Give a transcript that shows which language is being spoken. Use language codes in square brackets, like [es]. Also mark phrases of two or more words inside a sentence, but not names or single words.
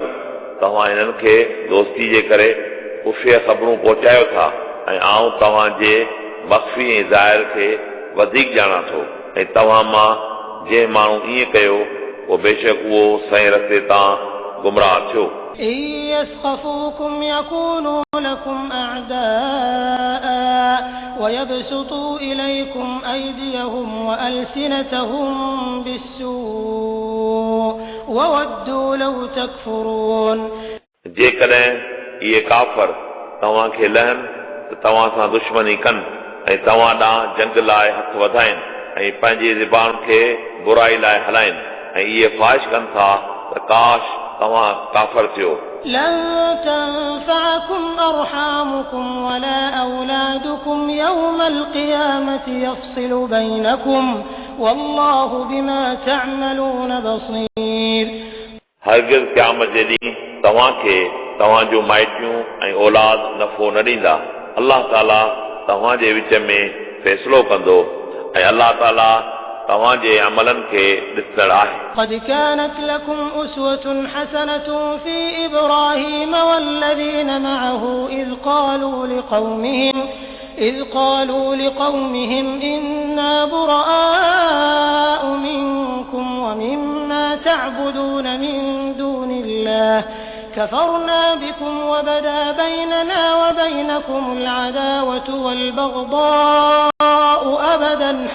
[sd] तव्हां इन्हनि खे दोस्ती जे करे खुफ़िया ख़बरूं पहुचायो था ऐं आउं तव्हांजे मख़फ़ी ऐं ज़ाहिर खे वधीक ॼाणा थो। ऐं तव्हां मां जंहिं माण्हू ईअं कयो उहो बेशक उहो सही रस्ते तां गुमराह थियो। [ar] إن يثقفوكم يكونوا لكم أعداء ويبسطوا إليكم أيديهم وألسنتهم بالسوء وودوا لو تكفرون [sd] जेकॾहिं इहे काफ़र तव्हां खे लहनि त तव्हां सां दुश्मनी कनि ऐं तव्हां ॾांहुं जंग लाइ हथ वधाइनि ऐं पंहिंजी ज़बान खे बुराई लाइ हलाइनि ऐं इहे ख़्वाहिश कनि था त काश तव्हां काफ़र थियो। [ar] لن تنفعكم أرحامكم ولا أولادكم يوم القيامة يفصل بينكم والله بما تعملون بصير [sd] हरगिज़ क़यामत जे ॾींहुं तव्हां खे तव्हांजो माइटियूं ऐं औलाद नफ़ो न ॾींदा। अल्लाह ताला तव्हां जे विच में फ़ैसिलो कंदो ऐं अल्लाह ताला तव्हांजे अमलनि खे ॾिसंदड़ आहे। [ar] قد كانت لكم أسوة حسنة في إبراهيم والذين معه إذ قالوا لقومهم إنا براء منكم ومما تعبدون من دون الله كفرنا بكم وبدا بيننا وبينكم العداوة والبغضاء أبدا